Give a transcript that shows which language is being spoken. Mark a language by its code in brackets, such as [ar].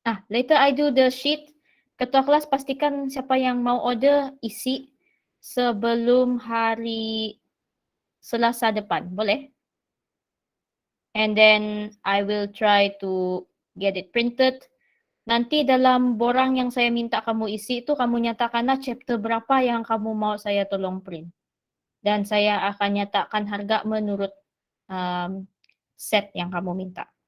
[en] Later I do the sheet. [ms] Ketua kelas pastikan siapa yang mau order isi sebelum hari Selasa depan. Boleh? [en] And then I will try to get it printed. [ms] Nanti dalam borang yang saya minta kamu isi itu kamu nyatakanlah chapter berapa yang kamu mau saya tolong print. Dan saya akan nyatakan harga menurut set yang kamu minta.